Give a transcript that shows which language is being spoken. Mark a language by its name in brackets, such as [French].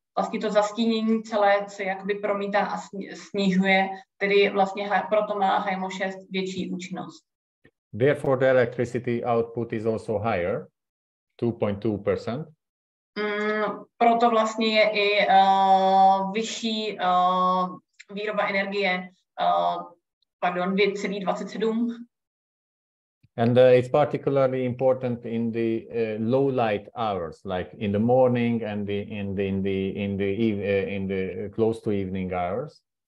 [Czech] Vlastně to zastínění celé se jakoby promítá a snižuje, tedy vlastně proto má HIMO 6 větší účinnost. [English] Therefore the electricity output is also higher, 2.2%. [Czech] Proto vlastně je i vyšší výroba energie, 2,27. [English] And it's particularly important in the low light hours, like in the morning and in the close to evening hours.